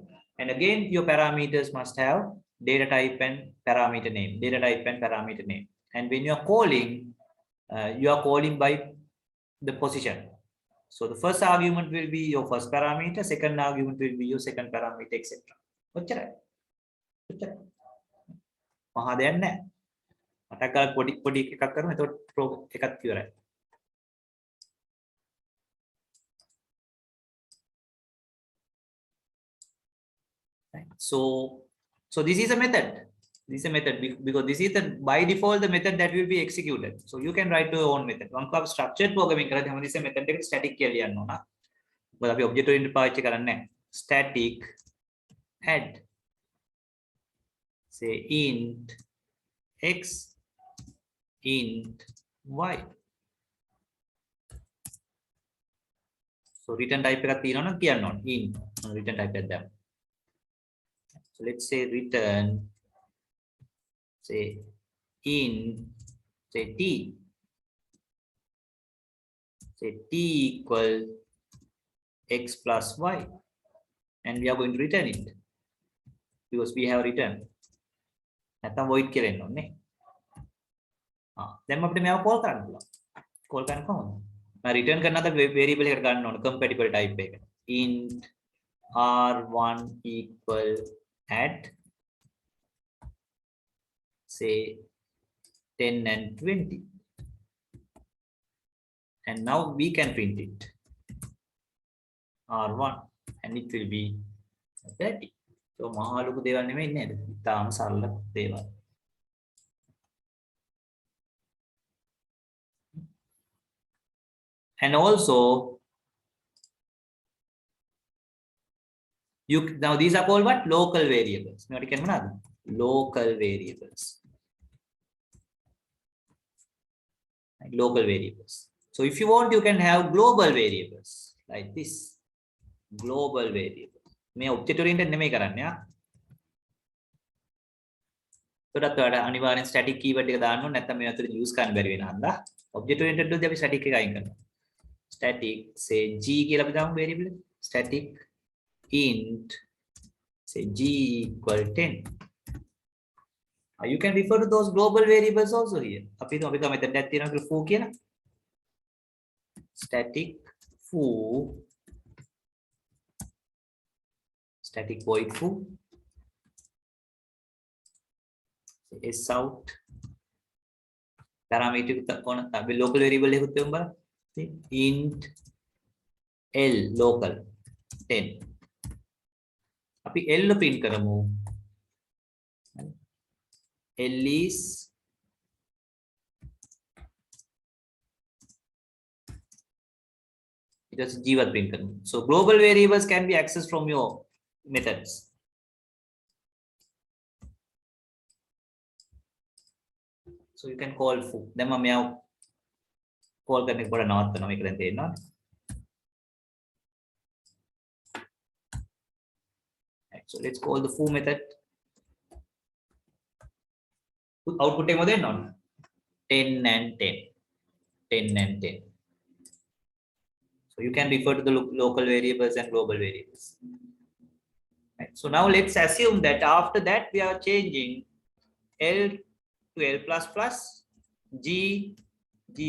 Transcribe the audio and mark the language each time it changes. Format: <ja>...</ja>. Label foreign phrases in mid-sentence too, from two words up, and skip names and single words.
<en>And again your parameters must have data type and parameter name. Data type and parameter name. And when you are calling by the position. So the first argument will be your first parameter, second argument will be your second parameter, etc.</en> <si>ඔච්චරයි. මහා දෙයක් නැහැ. මතක ගාලා පොඩි එකක් කරමු. එතකොට ප්‍රෝග්‍රෑම් එකක් ඉවරයි.</si> <en>So this is a method. This is a method because this is the by default the method that will be executed. So you can write your own method. Once you have structured programming</en> <si>කරද්දී හැම තිස්සෙම method එකට static කියලා ලියන්න ඕන. මොකද අපි</si> <en>object oriented</en> <si>පාවිච්චි කරන්නේ නැහැ.</si> <en>Static add, say int x, int y. So return type</en> <si>එකක් තියෙනවා නම් කියන්න ඕන</si> <en>int return type</en> <si>එකක් දාන්න.</si> <en>So let's say return, say int, say t, say t equal x plus y, and we are going to return it because we have returned.</en> <si>නැත්තම් void කියලා එන්න ඕනේ. දැන් අපිට මේව call කරන්න පුළුවන්. call කරන්න කොහොමද? මම return කරන අද variable එකට ගන්න ඕන compatible type එක.</si> <en>int r1 equal at say 10 and 20. And now we can print it. R1 and it will be 30. So මහා ලොකු දේවල් නෙමෙයි නේද? ඉතාලම සරල දේවල්. And also now these are called what? Local variables. Local variables. Local variables. So if you want, you can have global variables like this. Global variables.</en> <si>මේ</si> <en>object oriented</en> <si>නෙමෙයි කරන්නේ ආ. ඒකට ඔයාලා අනිවාර්යෙන් static keyword එක දාන්න ඕනේ නැත්නම් මේ අතර use කරන්න බැරි වෙන හන්දා.</si> <en>object oriented</en> <si>වලදී අපි static එක අයින් කරනවා.</si> <en>Static say g</en> <si>කියලා අපි දාමු variable.</si> <en>Static int say g equal 10. You can refer to those global variables also here.</en> <si>අපි හිතමු method එකක් තියෙනවා කියලා foo කියලා.</si> <en>Static foo, static void foo, S out parameter local variable int L local 10</en> <si>අපි L print කරමු</si> <en>L is just G1</en> <si>print කරමු.</si> <en>So global variables can be accessed from your methods. So you can call foo.</en> <si>දැන් මම මෙයා call කරන එක පොඩ නවත්තනවා මේක දැන් තේරෙනවා.</si> <en>So let's call the foo method.</en> <si>Output එක මොකද එන්න ඕන?</si> <en>10 and 10. 10 and 10. So you can refer to the local variables and global variables. Right. So now let's assume that after that we are changing L to L++, G, G++.</en>